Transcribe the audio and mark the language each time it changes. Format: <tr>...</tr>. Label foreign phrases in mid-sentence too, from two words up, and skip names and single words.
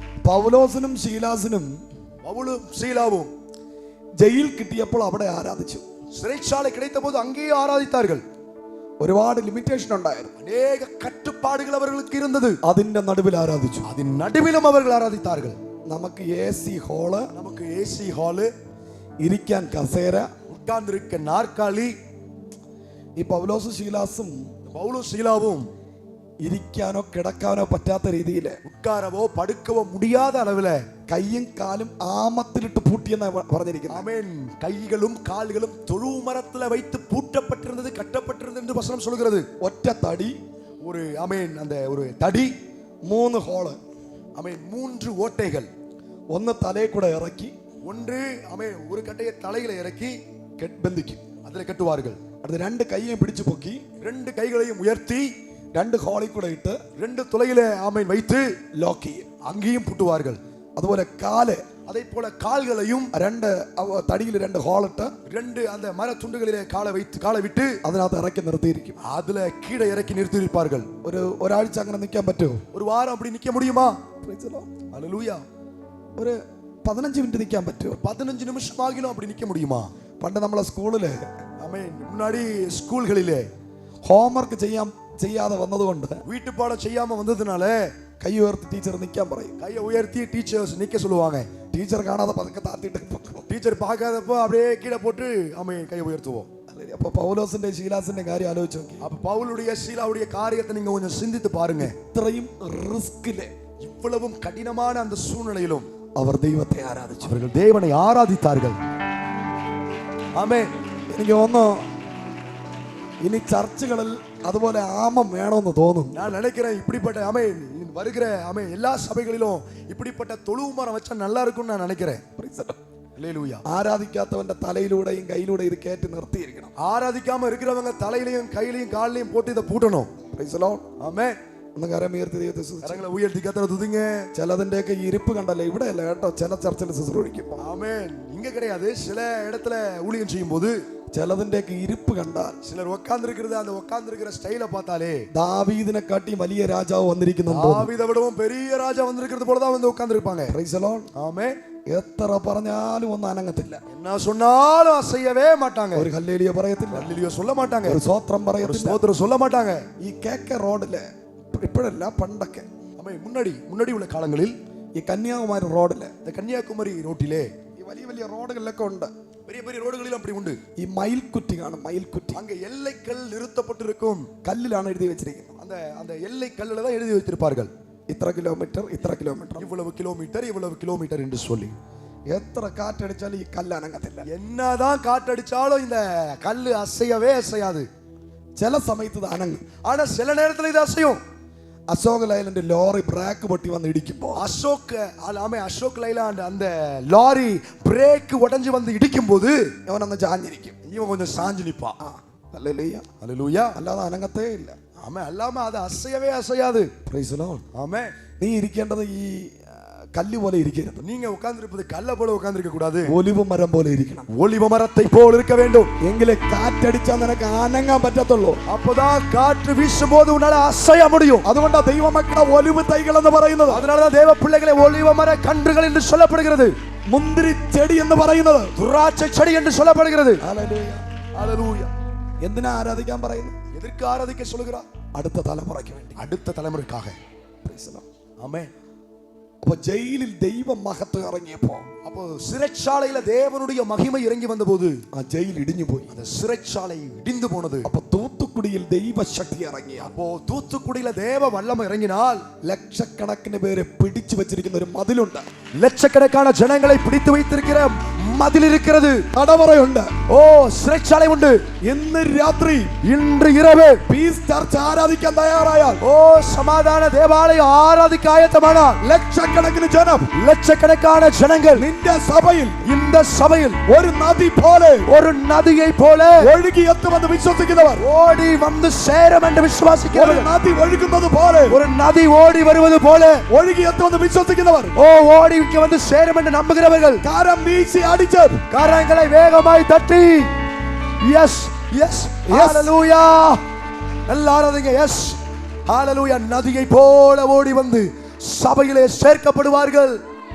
<ml>പൗലോസിനും ശീലാസിനും</ml> <ta>பவுலும் சீலாவும்</ta> <ml>ജയിൽ കിട്ടിയപ്പോൾ അവിടെ ആരാധിച്ചു.</ml> <ta>சிறைச்சாலை கிடைத்த போது அங்கேயே ஆராதித்தார்கள்.</ta> <ml>ഒരുപാട് ലിമിറ്റേഷൻ ഉണ്ടായിരുന്നു.</ml> <ta>அநேக கட்டுப்பாடுகள் அவர்களுக்கு இருந்தது.</ta> <ml>അതിന്റെ നടുവിൽ ആരാധിച്ചു.</ml> <ta>அதன் நடுவிலும் அவர்கள் ஆராதித்தார்கள்.</ta> <ml>നമുക്ക് AC ഹാള്,</ml> <ta>நமக்கு ஏசி ஹாலு,</ta> <ml>ഇരിക്കാൻ കസേര,</ml> <ta>உட்கார்ந்திருக்க നാற்காலി.</ta> <ml>ഈ പൗലോസും ശീലാസും</ml> <ta>பவுலும் சீலாவும்</ta> <ml>ഇരിക്കാനോ കിടക്കാനോ പറ്റാത്ത രീതിയിൽ</ml> <ta>உட்காரவோ படுக்கவோ முடியாத அளவுல</ta> <ml>കയ്യും കാലും ആമത്തിലിട്ട് പൂട്ടിയെന്ന് പറഞ്ഞിരിക്കുന്നത്.</ml> <ta>ஆமென். கைகளும் கால்களும் தொழு மரத்துல வைத்து பூட்டப்பட்டிருந்தது, கட்டப்பட்டிருந்தது என்று வசனம் சொல்கிறது.</ta> <ml>ഒറ്റ തടി,</ml> <ta>ஒரு ஆமென், அந்த ஒரு தடி,</ta> <ml>3 ഹോള്,</ml> <ta>ஆமென், 3 ஓட்டைகள்.</ta> <ml>ഒന്ന് തലയിൽ കൂടെ ഇറക്കി</ml> <ta>ஒன்று ஆமென் ஒரு கட்டையை தலையில இறக்கி</ta> <ml>ബന്ധിക്കും.</ml> <ta>அதுல கட்டுவார்கள்.</ta> <ml>അടുത്ത 2 കൈയും പിടിച്ചു പൊക്കി</ml> <ta>2 கைகளையும் உயர்த்தி</ta> <ml>2 ഹോളിൽ കൂടെ ഇട്ട്</ml> <ta>2 துளையில ஆமென் வைத்து</ta> <ml>ലോക്ക് ചെയ്യും.</ml> <ta>அங்கேயும் பூட்டுவார்கள்.</ta> <ml>അതുപോലെ കാല്,</ml> <ta>அதே போல கால்களையும்</ta> <ml>2 തടിയിൽ 2 ഹോളിട്ട്</ml> <ta>2 அந்த மர துண்டுகளிலே காலை விட்டு</ta> <ml>അതിനകത്ത് ഇറക്കി നിർത്തിയിരിക്കും.</ml> <ta>அதுல கீழே இறக்கி நிறுத்தியிருப்பார்கள்.</ta> <ml>ഒരാഴ്ച അങ്ങനെ നിൽക്കാൻ പറ്റുമോ?</ml> <ta>ஒரு வாரம் அப்படி நிக்க முடியுமா?</ta> <en>Praise the Lord.</en> <ta>ஹல்லேலூயா.</ta> <ml>ഒരു 15 മിനിറ്റ് നിൽക്കാൻ പറ്റുമോ?</ml> <ta>15 நிமிஷம் ஆகிலும் அப்படி நிக்க முடியுமா?</ta> <ml>പണ്ട് നമ്മളെ സ്കൂളില്</ml> <ta>ஆமென், முன்னாடி ஸ்கூல்களிலே</ta> <ml>ഹോംവർക്ക് ചെയ്യാതെ വന്നതുകൊണ്ട്</ml> <ta>வீட்டு பாடம் செய்யாம வந்ததுனால</ta> <ml>കൈ ഉയർത്തി ടീച്ചർ നിൽക്കാൻ പറയും.</ml> <ta>கையை உயர்த்தி டீச்சர்ஸ் நிக்க சொல்லுவாங்க.</ta> <ml>ടീച്ചർ കാണാതെ പതുക്കെ താത്തിട്ട്</ml> <ta>டீச்சர் பார்க்காதப்போ அப்படியே கீழே போட்டு ஆமென் கையை உயர்த்துவோம்.</ta> <ml>അപ്പൊ പൗലോസിന്റെ ശീലാസിന്റെ കാര്യം ആലോചിച്ച് നോക്കി.</ml> <ta>அப்ப பவுலுடைய சீலாவுடைய காரியத்தை நீங்க கொஞ்சம் சிந்தித்து பாருங்க.</ta> <ml>ഇത്രയും റിസ്കില്,</ml> <ta>இவ்வளவும் கடினமான அந்த சூழ்நிலையிலும்</ta> <ml>അവർ ദൈവത്തെ ആരാധിച്ചു.</ml> <ta>அவர்கள் தேவனை ஆராதித்தார்கள். ஆமென்.</ta> <ml>എനിക്ക് തോന്നുന്നു ഇനി ചർച്ചകളിൽ അതുപോലെ ആമം വേണമെന്ന് തോന്നുന്നു.</ml> <ta>நான் நினைக்கிறேன் இப்படிப்பட்ட ஆமென் வருகிற ஆமென் எல்லா சபைகளிலும் இப்படிப்பட்ட தொழு மரம் வச்சா நல்லா இருக்கும்னு நான் நினைக்கிறேன். ஹல்லேலூயா.</ta> <ml>ആരാധിക്കാത്തവന്റെ തലയിലൂടെയും കയ്യിലൂടെ ഇത് കയറ്റി നിർത്തിയിരിക്കണം.</ml> <ta>ஆராதிக்காம இருக்கிறவங்க தலையிலையும் கையிலையும் காலிலையும் போட்டு இதை பூட்டணும்.</ta> <en>Praise the Lord.</en> <ta>ஆமென்.</ta> <ml>ഒന്ന് കരം ഉയർത്തി ദൈവത്തെ സ്തുതിച്ച്.</ml> <ta>கரங்களை உயர்த்தி கர்த்தரை துதிங்க.</ta> <ml>ചിലതിന്റെയൊക്കെ ഇരിപ്പ് കണ്ടല്ലേ, ഇവിടെ അല്ല കേട്ടോ, ചില ചർച്ചയിൽ ശുശ്രൂഷിക്കും.</ml> <ta>ஆமென். இங்க கிடையாது, சில இடத்துல ஊழியம் செய்யும் போது</ta> <ml>ചിലതിന്റെയൊക്കെ ഇരിപ്പ് കണ്ടാൽ,</ml> <ta>சிலர் உட்கார்ந்திருக்கிறது அந்த உட்கார்ந்திருக்கிற ஸ்டைல பார்த்தாலே</ta> <ml>ദാവീദിനെ കാട്ടി വലിയ രാജാവ് വന്നിരിക്കുന്നു.</ml> <ta>தாவீதை விடவும் பெரிய ராஜா வந்திருக்கிறது போல தான் வந்து உட்கார்ந்திருப்பாங்க.</ta> <en>Praise the Lord.</en> <ta>ஆமென்.</ta> <ml>എത്ര പറഞ്ഞാലും ഒന്നും അനങ്ങത്തില്ല.</ml> <ta>என்ன சொன்னாலும் அசையவே மாட்டாங்க.</ta> <ml>ഒരു ഹല്ലേലൂയ പറയത്തില്ല,</ml> <ta>ஹல்லேலூயா சொல்ல மாட்டாங்க,</ta> <ml>ഒരു സ്തോത്രം</ml> <ta>ஒரு</ta> <ml>പറയത്തില്ല.</ml> <ta>ஸ்தோத்திரம் சொல்ல மாட்டாங்க.</ta> <ml>ഈ KK റോഡില്, ഇപ്പോഴല്ല പണ്ടൊക്കെ,</ml> <ta>ஆமென், முன்னாடி உள்ள காலங்களில்</ta> <ml>ഈ കന്യാകുമാരി റോഡില്,</ml> <ta>இந்த കന്യാകുമാരി ரோட்டிலே</ta> <ml>ഈ വലിയ വലിയ റോഡുകളിലൊക്കെ ഉണ്ട്,</ml> <ta>பெரிய பெரிய ரோடுகளில் அப்படி உண்டு.</ta> <ml>ഈ മയിൽക്കുറ്റി കാണും. മയിൽക്കുറ്റി</ml> <ta>அங்க எல்லைக்கல் நிறுத்தப்பட்டிருக்கும்.</ta> <ml>കല്ലിലാണ് എഴുതി വെച്ചിരിക്കുന്നത്.</ml> <ta>அந்த அந்த எல்லை கல்லுல தான் எழுதி வைத்திருப்பார்கள்.</ta> <ml>ഇത്ര കിലോമീറ്റർ, ഇത്ര കിലോമീറ്റർ,</ml> <ta>இவ்வளவு கிலோமீட்டர் இவ்வளவு கிலோமீட்டர் என்று சொல்லி.</ta> <ml>എത്ര കാറ്റടിച്ചാലും ഈ കല്ല് അനങ്ങത്തില്ല.</ml> <ta>என்னதான் காற்றடிச்சாலும் இந்த கல்லு அசையவே அசையாது.</ta> <ml>ചില സമയത്ത് ഇത് അനങ്ങും.</ml> <ta>ஆனா சில நேரத்துல இது அசையும்.</ta> <ml>അശോക് ലൈലൻഡ് ലോറി ബ്രേക്ക് പൊട്ടി വന്ന് ഇടിക്കുമ്പോ,</ml> <ta>அசோக் லைலாண்ட் அந்த லாரி பிரேக் உடைஞ்சு வந்து இடிக்கும் போது</ta> <ml>അവനൊന്ന് ചാഞ്ഞിരിക്കും.</ml> <ta>இவன் கொஞ்சம் சாஞ்சு நிப்பான்.</ta> <ml>ഹല്ലേലൂയ.</ml> <ta>ஹல்லேலூயா.</ta> <ml>അല്ലാതെ അനങ്ങത്തേ ഇല്ല.</ml> <ta>ஆமென். அல்லாம அது அசையவே அசையாது.</ta> <en>Praise the Lord.</en> <ta>ஆமென்.</ta> <ml>നീ ഇരിക്കേണ്ടത് ഈ കല്ല് പോലെ ഇരിക്കരുത്.</ml> <ta>நீங்க உட்கார்ந்திருப்பது கல்ல போல உட்கார்ந்திருக்க கூடாது,</ta> <ml>ഒലിവ് മരം പോലെ ഇരിക്കണം.</ml> <ta>ஒலிவ மரத்தை போல் இருக்க வேண்டும்.</ta> <ml>എങ്കിലേ കാറ്റടിച്ചാൽ നിനക്ക് അനങ്ങാൻ പറ്റത്തുള്ളൂ.</ml> <ta>அப்பதான் காற்று வீசும் போது உன்னால அசைய முடியும்.</ta> <ml>അതുകൊണ്ടാ ദൈവമക്കളെ ഒലിവ് തൈകൾ എന്ന് പറയുന്നത്.</ml> <ta>அதனாலதான் தேவ பிள்ளைகளை ஒலிவ மர கன்றுகள் என்று சொல்லப்படுகிறது.</ta> <ml>മുന്തിരി ചെടി എന്ന് പറയുന്നത്</ml> <ta>துராட்சை செடி என்று சொல்லப்படுகிறது.</ta> <ml>ഹല്ലേലൂയ.</ml> <ta>ஹல்லேலூயா.</ta> <ml>എന്തിനാ ആരാധിക്കാൻ പറയുന്നത്?</ml> <ta>எதற்கு ஆராதிக்க சொல்லுகிறார்?</ta> <ml>അടുത്ത തലമുറയ്ക്ക് വേണ്ടി,</ml> <ta>அடுத்த தலைமுறைக்காக.</ta> <en>Praise the Lord.</en> <ta>ஆமென்.</ta> <ml>അപ്പൊ ജയിലിൽ ദൈവ മഹത്വം ഇറങ്ങിയപ്പോ,</ml> <ta>அப்போ சிறைச்சாலையில தேவனுடைய மகிமை இறங்கி வந்தபோது</ta> <ml>ആ ജയിൽ ഇടിഞ്ഞു പോയി.</ml> <ta>அந்த சிறைச்சாலை இடிந்து போனது.</ta> <ml>അപ്പൊ തൂത്തുക്കുടിയിൽ ദൈവശക്തി ഇറങ്ങിയ,</ml> <ta>அப்போ தூத்துக்குடியில தேவ வல்லமை இறங்கினால்</ta> <ml>ലക്ഷക്കണക്കിന് പേരെ പിടിച്ചു വെച്ചിരിക്കുന്ന ഒരു മതിലുണ്ട്.</ml> <ta>லட்சக்கணக்கான ஜனங்களை பிடித்து வைத்திருக்கிற மதில் இருக்கிறது.</ta> <ml>തടവറയുണ്ട്.</ml> <ta>ஓ, சிறைச்சாலை உண்டு.</ta> <ml>ഇന്ന് രാത്രി,</ml> <ta>இன்று இரவு</ta> <ml>പീസ് ചർച്ച് ആരാധിക്കാൻ തയ്യാറായാൽ,</ml> <ta>ஓ சமாதான தேவாலயம் ஆராதிக்க ஆயத்தமானால்</ta> <ml>ലക്ഷക്കണക്കിന് ജനം,</ml> <ta>லட்சக்கணக்கான ஜனங்கள்</ta> <ml>നിന്റെ സഭയിൽ</ml> <ta>இந்த சபையில்</ta> <ml>ഒരു നദി പോലെ</ml> <ta>ஒரு நதியை போல</ta> <ml>ഒഴുകി എത്തുമെന്ന് വിശ്വസിക്കുന്നവർ,</ml> <ta>ஓடி வந்து சேரும் என்று</ta> <ml>ഒരു</ml> <ta>விசுவாசிக்கிறவர்கள்,</ta> <ml>നദി ഒഴുകുന്നത് പോലെ</ml> <ta>ஒரு நதி ஓடி வருவது போல</ta> <ml>ഒഴുകി എത്തുമെന്ന് വിശ്വസിക്കുന്നവർ,</ml> <ta>ஓ ஓடி வந்து சேரும் என்று நம்புகிறவர்கள்</ta> <ml>കരം വീശി അടിച്ച്</ml> <ta>கரங்களை வேகமாய் தட்டி</ta> <en>yes yes</en> <ta>ஹalleluya. எல்லாரும் எஸ் ஹalleluya. நதியை போல ஓடி வந்து சபையிலே சேர்க்கப்படுவார்கள்.</ta>